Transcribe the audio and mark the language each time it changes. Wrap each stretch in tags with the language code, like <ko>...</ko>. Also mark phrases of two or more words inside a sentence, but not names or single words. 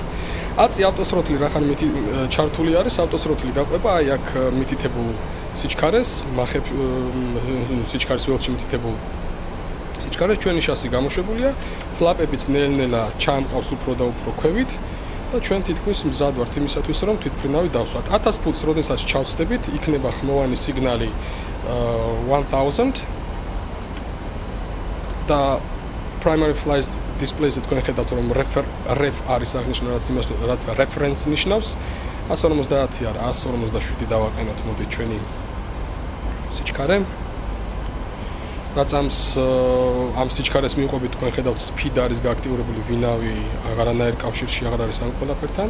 <ka>აწი ავტოსროთლი რახან ჩართული არის, ავტოსროთლი გაყვება აი აქ მითითებულ სიჩქარეს, მახებ სიჩქარის ველში მითითებულ სიჩქარეს ჩვენი შასი გამოშვებულია, ფლაპებიც ნელ-ნელა ჩამყავს უფრო და უფრო ქვევით და ჩვენ თითქმის მზად ვართ იმისათვის რომ თვითმფრინავი დავსვათ. 1000 ფუტს როდესაც ჩავსდებით, იქნება ხმოვანი სიგნალი 1000 და</ka> <en>primary flight display-ზე</en> <ka>თქვენ ხედავთ რომ ref არის აღნიშნული, რაც reference ნიშნავს. 150 არა, 157 დავაყენოთ, მოდი ჩვენი სიჩქარე. რაც ამ სიჩქარეს მიუყვებით, თქვენ ხედავთ speed არის გააქტიურებული, ვინავი აღარანაირ კავშირში აღარ არის ამ ყველაფერთან.</ka>